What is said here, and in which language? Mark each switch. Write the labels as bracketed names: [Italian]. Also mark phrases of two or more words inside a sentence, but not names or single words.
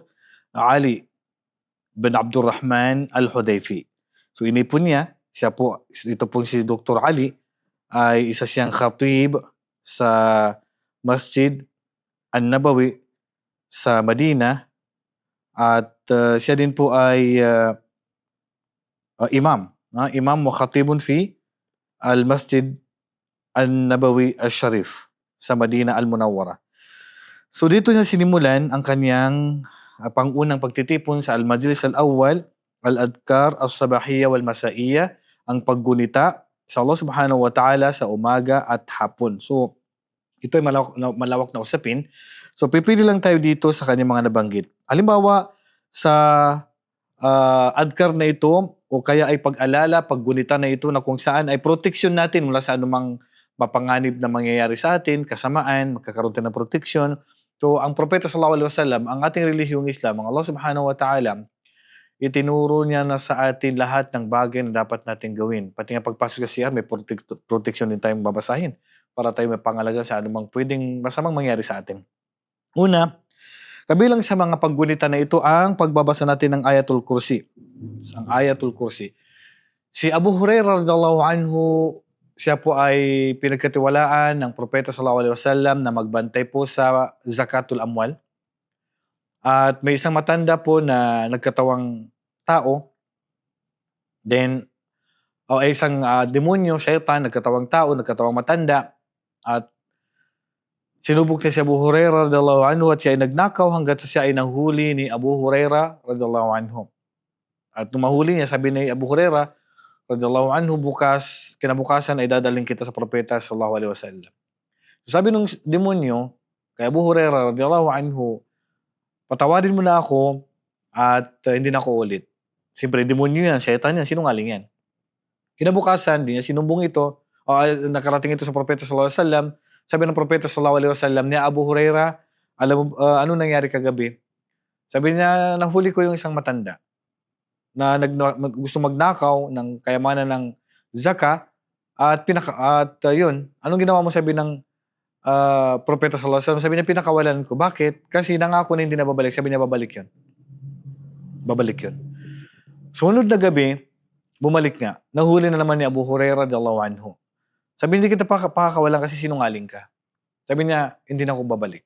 [Filipino] Ali bin Abdurrahman Al-Hudayfi. So inipon niya, ito po si Dr. Ali ay isa siyang khatib sa Masjid An-Nabawi sa Madina at siya din po ay imam. [Arabic] إمام وخطيب في المسجد النبوي الشريف sa المدينة المنورة. [Filipino] So dito niya sinimulan ang kanyang pangunang pagtitipon sa [Arabic] المجلس الأول, الأذكار الصباحية والمسائية, [Filipino] ang paggunita sa Allah [Arabic] سبحانه وتعالى [Filipino] sa umaga at hapon. So ito ay malawak na usapin. So pipili lang tayo dito sa kanyang mga nabanggit. Halimbawa sa adhkar na ito o kaya ay pag-alala, paggunita na ito na kung saan ay protection natin mula sa anumang mapanganib na mangyayari sa atin, kasamaan, magkakaroon tayo ng protection. So, ang Propeta [Arabic] صلى الله عليه وسلم, [Filipino] ang ating relihiyong Islam, ang Allah [Arabic] سبحانه وتعالى, [Filipino] itinuro niya na sa atin lahat ng bagay na dapat natin gawin. Pati nga pagpasok sa CR, may protection din tayong babasahin para tayo may pangalaga sa anumang pwedeng masamang mangyari sa atin. Una, kabilang sa mga paggunita na ito ang pagbabasa natin ng Ayatul Kursi. Ang Ayatul Kursi. Si Abu Hurairah [Arabic] رضي الله عنه, [Filipino] siya po ay pinagkatiwalaan ng Propeta [Arabic] صلى الله عليه وسلم [Filipino] na magbantay po sa [Arabic] زكاة الأموال. [Filipino] At may isang matanda po na nagkatawang tao. Then, isang demonyo, syaitan, nagkatawang tao, nagkatawang matanda. At sinubok niya si Abu Hurairah [Arabic] رضي الله عنه [Filipino] at siya ay nagnakaw hanggat siya ay nahuli ni Abu Hurairah [Arabic] رضي الله عنه. [Filipino] At nung mahuli niya, sabi ni Abu Hurairah [Arabic] رضي الله عنه, [Filipino] kinabukasan ay dadaling kita sa Propeta [Arabic] صلى الله عليه وسلم. [Filipino] So sabi ng demonyo kay Abu Hurairah [Arabic] رضي الله عنه, [Filipino] patawarin mo na ako at hindi na ako ulit. Siyempre, demonyo yan, syaitan yan, sinungaling yan. Kinabukasan, di niya sinumbong ito, nakarating ito sa Propeta [Arabic] صلى الله عليه وسلم. [Filipino] Sabi ng Propeta [Arabic] صلى الله عليه وسلم [Filipino] niya, Abu Hurairah, alam mo, ano nangyari kagabi? Sabi niya, nahuli ko yung isang matanda na gusto magnakaw ng kayamanan ng zaka at yun, anong ginawa mo? Sabi ng Propeta [Arabic] صلى الله عليه وسلم, [Filipino] sabi niya, pinakawalan ko. Bakit? Kasi nangako na hindi na babalik. Sabi niya, babalik yun. Babalik yun. Sunod na gabi, bumalik nga. Nahuli na naman ni Abu Hurairah [Arabic] رضي الله عنه. [Filipino] Sabi, hindi kita pakakawalan kasi sinungaling ka. Sabi niya, hindi na ako babalik.